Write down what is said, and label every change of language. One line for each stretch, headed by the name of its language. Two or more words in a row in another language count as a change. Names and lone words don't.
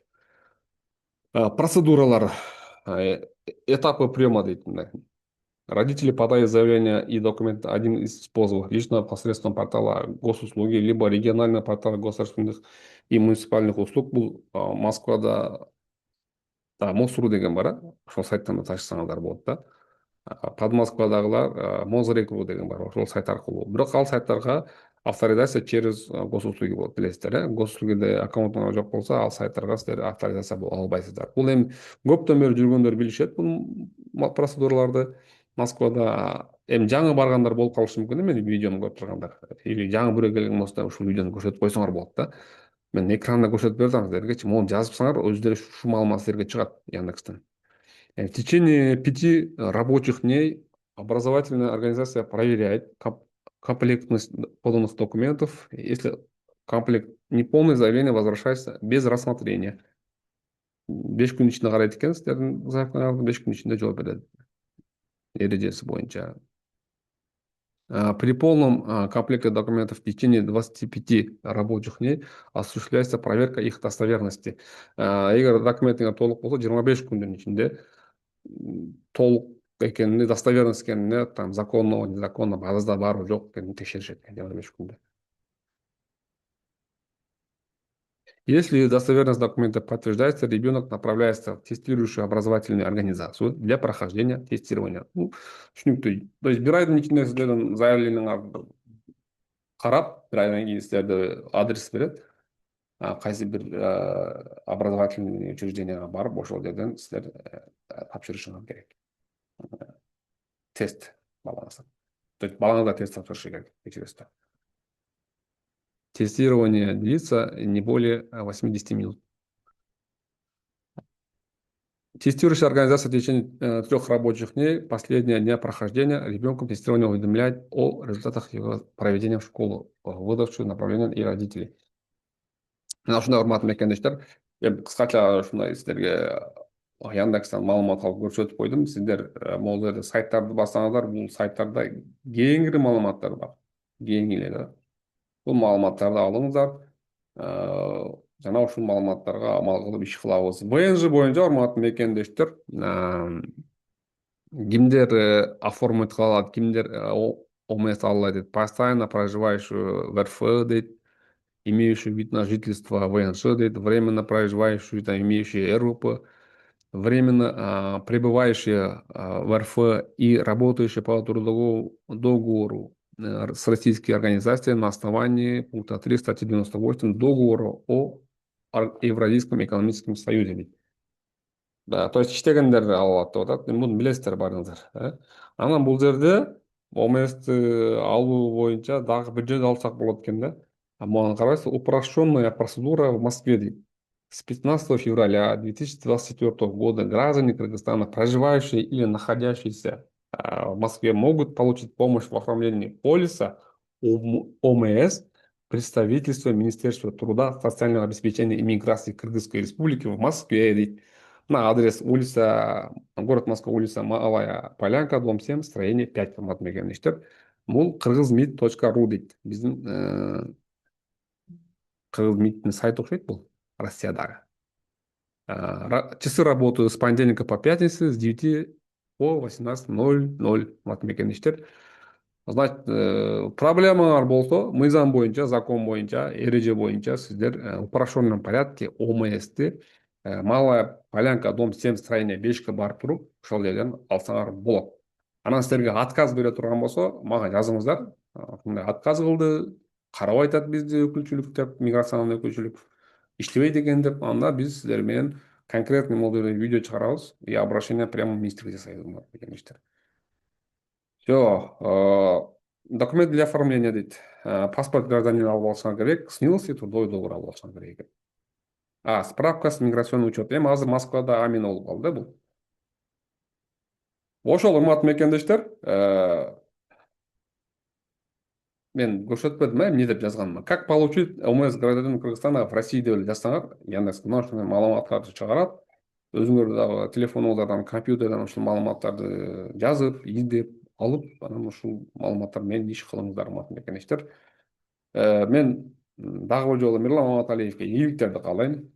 Kyrgyz: Процедуралар,
Russian: этапы приема
Kyrgyz: дейт мындай.
Russian: Родители подают заявление и документ один из способов лично посредством портала госуслуги, либо регионального портала государственных и муниципальных услуг.
Kyrgyz: Бул Москвада Мосру деген бар, ошол сайттан ташысаңыздар болот да. Подмосквадагылар Мозрек.ру деген бар, ошол сайт аркылуу. Бирок ал сайттарга
Russian: авторизация через госуслуги
Kyrgyz: болот, билесиздер, госуслугиде аккаунтуңар жок болсо, ал сайттарга силер авторизация боло албайсыздар. Бул эми көптөн бери жүргөндөр билишет бул процедураларды. Москвада эми жаңы баргандар болуп калышы мүмкүн, мени видеону көрүп тургандар. Или жаңы бирөө келген болсо ушул видеону көрсөтүп койсоңор болот да. Мен экранда көрсөтүп бердим силерге, мону жазыпсаңар өздөрү ушул маалымат силерге чыгат Яндекстен.
Russian: В течение 5 рабочих дней образовательная организация проверяет комплектность поданных документов. Если комплект неполный, заявление возвращается без рассмотрения.
Kyrgyz: 5 күн ичинде карайт экен силердин заявкаңарды, 5 күн ичинде жооп берет эрежеси боюнча.
Russian: При полном комплекте документов в течение 25 рабочих дней осуществляется проверка их достоверности.
Kyrgyz: Эгер документиңер толук болсо, 25 күндүн ичинде толук экенине, достоверность экенине,
Russian: там законно, незаконно,
Kyrgyz: базада барбы жок экенин текшеришет 25 күндө.
Russian: Если достоверность документа подтверждается, ребенок направляется в тестирующую образовательную организацию для прохождения тестирования.
Kyrgyz: Түшүнүктүү.
Russian: То есть
Kyrgyz: бир айдын ичинде сиздердин заявлениеңарды карап, бир айдан кийин силерде адрес берет. Кайсы бир
Russian: образовательный учрежденияга
Kyrgyz: барып, ошол жерден силер тапшырышыңар керек. Тест балаңызга.
Russian: То есть
Kyrgyz: балаңызга тест тапшырышы керек, текшересиз.
Russian: Тестирование длится не более 80 минут. Тестирующая организация в течение 3 рабочих дней последнего дня прохождения ребенком тестирования уведомляет о результатах его проведения в школу, выдавшую направление и родителей.
Kyrgyz: Мына ушундай урматтуу мекендештер, мен кыскача ушундай силерге Яндекстен маалымат алып көрсөтүп койдум. Сиздер могул жерде сайттарды бассаңыздар, бул сайттарда кеңири маалыматтар бар. Кең эле да. Бул маалыматтарды алыңыздар. Жана ушул маалыматтарга амал кылып иш кылабыз. ВНЖ боюнча урматтуу мекендештер, кимдер оформить кыла алат, кимдер ОМС ала алат?
Russian: Постоянно проживающий в РФ дейт, имеющий вид на жительство ВНЖ дейт, временно проживающий, там, имеющий РУП, временно пребывающие в РФ и работающие по трудовому договору с российской организацией на основании пункта 3 статьи 98 договора о Евразийском экономическом союзе дейт. Да, то есть
Kyrgyz: иштегендер ала алат деп атат. Муну билесиздер баарыңыздар. Анан бул жерде ОМСти алуу боюнча дагы бир жерде алсак болот экен да. Муну карайсыз,
Russian: упрощенная процедура в Москве дейт. С 15 февраля 2024 года граждане Кыргызстана, проживающие или находящиеся в Москве, могут получить помощь в оформлении полиса ОМС представительства Министерства труда, социального обеспечения и миграции Кыргызской Республики в Москве дейт. На адрес улица, город Москва, улица Малая Полянка, дом 7, строение 5,
Kyrgyz: урматтуу мекендештер. Бул кыргызмид.ру дейт. Биздин кыргызмидтин сайты окшойт бул, Россиядагы.
Russian: Часы работают с понедельника по пятницу с 9 по 18:00,
Kyrgyz: урматтуу мекендештер. Значит, проблемалар болсо, мыйзам боюнча, закон боюнча, эреже боюнча сиздер
Russian: в упрощенном порядке
Kyrgyz: ОМСти Малая Полянка,
Russian: дом 7, строение 5
Kyrgyz: барып туруп, ошол жерден алсаңар болот. Анан силерге отказ бере турган болсо, мага жазыңыздар. Ушундай отказ кылды, карап айтат бизди өкүлчүлүк деп, миграциянын өкүлчүлүк иштебейт экен деп, анда биз силер менен конкретный могул жерде видео чыгарабыз
Russian: и обращение прямо
Kyrgyz: в министрликке жасайбыз дегенчтер.
Russian: Все, документ для оформления дейт. Паспорт гражданина
Kyrgyz: алып алышыңар керек,
Russian: СНИЛС и трудовой договор
Kyrgyz: алып алышыңар керек экен.
Russian: Справка с миграционный учет.
Kyrgyz: Эми азыр Москвада амин болуп калды бул. Ошол урматтуу мекендештер, мен көрсөтпөдүм, эмне деп жазганыма.
Russian: Как получить ОМС гражданина Кыргызстана в России
Kyrgyz: деп жазсаңар, Яндекс мына ушундай маалыматтарды чыгарат. Өзүңөр дагы телефонуңуздардан, компьютерден ушул маалыматтарды жазып, издеп алып, анан ушул маалыматтар менен иш кылыңыздар, урматтуу мекендештер. Мен дагы бир жолу Мирлан Маматалиевге ийгиликтерди каалайм.